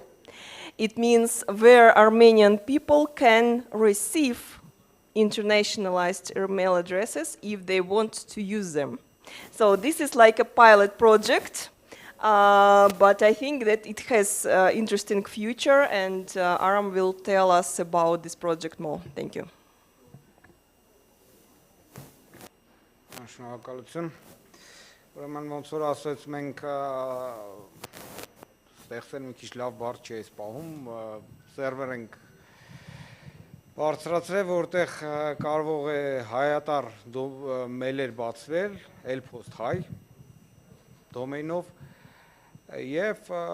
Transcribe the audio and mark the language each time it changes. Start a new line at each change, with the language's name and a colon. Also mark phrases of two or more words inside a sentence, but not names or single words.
English: It means where Armenian people can receive internationalized email addresses if they want to use them. So this is like a pilot project, but I think that it has interesting future, and Aram will tell us about this project more. Thank you.
Armenian: Ուրեմն ոնց որ ասած մենք ստեղծել մի քիչ լավ բառ չի այս պահում, սերվեր ենք բարձրացրել, որտեղ կարող է հայատար մեյլեր բացվել, help.hi դոմեյնով եւ